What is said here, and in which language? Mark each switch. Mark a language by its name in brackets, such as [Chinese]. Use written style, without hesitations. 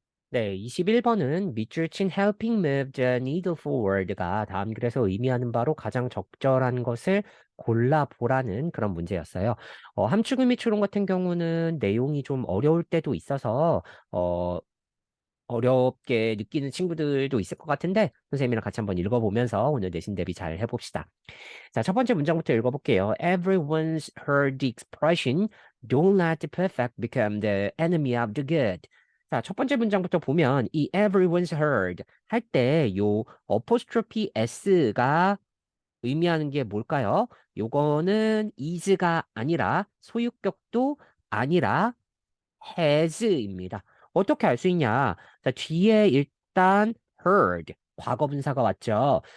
[Korean] 네, 21번은 밑줄 친 [English] helping move the needle forward [Korean] 가 다음 글에서 의미하는 바로 가장 적절한 것을 골라보라는 그런 문제였어요. 함축의 미추론 같은 경우는 내용이 좀 어려울 때도 있어서 어, 어렵게 느끼는 친구들도 있을 것 같은데 선생님이랑 같이 한번 읽어보면서 오늘 내신 대비 잘 해봅시다. 자, 첫 번째 문장부터 읽어볼게요. [English] Everyone's heard the expression "Don't let the perfect become the enemy of the good." [Korean] 자, 첫 번째 문장부터 보면 이 [English] everyone's heard [Korean] 할 때 요 apostrophe s가 의미하는 게 뭘까요? 요거는 is가 아니라 소유격도 아니라 has입니다. 어떻게 알 수 있냐? 자, 뒤에 일단 heard, 과거분사가 왔죠.